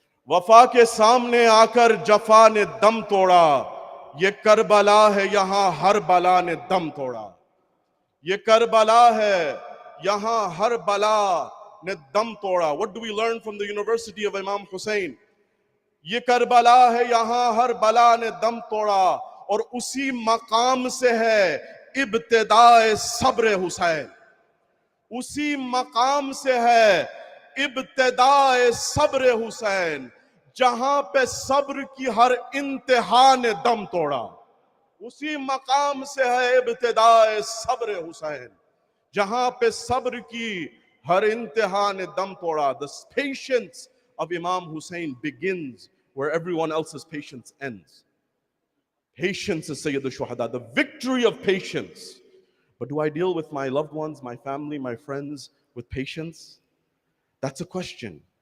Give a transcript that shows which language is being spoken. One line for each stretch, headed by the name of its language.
Hindi: वफा के सामने आकर जफा ने दम तोड़ा, ये करबला है यहां हर बला ने दम तोड़ा, ये करबला है यहां हर बला ने दम तोड़ा.
English: What do we learn from the University of Imam Hussein?
Hindi: ये करबला है यहां हर बला ने दम तोड़ा, और उसी मकाम से है इब्तिदाए सब्र हुसैन. उसी मकाम से है इब्तिदाए सब्र हुसैन, जहां पे सब्र की हर इंतहा ने दम तोड़ा. उसी मकाम से है इब्तिदाए सब्र हुसैन, जहां पे सब्र की हर इंतहा ने दम तोड़ा.
English: The patience of Imam Hussein begins where everyone else's patience ends. Patience is Sayyid al-Shuhada, the victory of patience. But do I deal with my loved ones, my family, my friends with patience? That's a question.